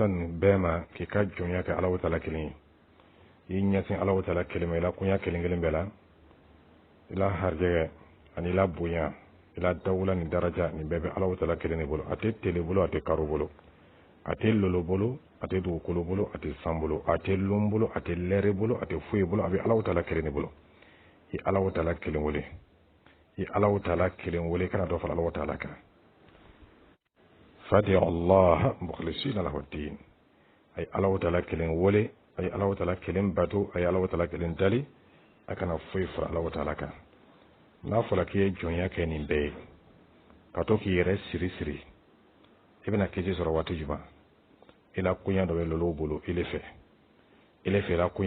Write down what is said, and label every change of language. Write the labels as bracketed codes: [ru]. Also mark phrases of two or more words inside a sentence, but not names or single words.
[bm] ninnu bɛɛ ma k'i ka jɔnya kɛ Alahu Taala kelen ye i ɲɛsin Alahu Taala kelen ma i la koɲa kelen kelen bɛɛ la i la harijɛ ani i la bonya i la dawula ni daraja nin bɛɛ bɛ Alahu Taala kelen de bolo a tɛ tele bolo a tɛ karo bolo a tɛ lolo bolo a tɛ dugukolo bolo a tɛ san bolo a tɛ lon bolo a tɛ lɛri bolo a tɛ foyi bolo a bɛ Alahu Taala kelen de bolo i Alahu Taala kelen wele i Alahu Taala kelen wele kana dɔ fara Alahu Taala kan [ar] فادعوا الله مخلصين له الدين [bm] ay Alahu Taala kelen wele ay Alahu Taala kelen bato ay Alahu Taala kelen dali a kana foyi fara Alahu Taala kan n'a fɔra k'i ye jɔnya kɛ nin bɛɛ ye ka to k'i yɛrɛ siri i bɛna kisi sɔrɔ waati jumɛn i la koɲa dɔ bɛ lolo bolo ile fɛ i la koɲa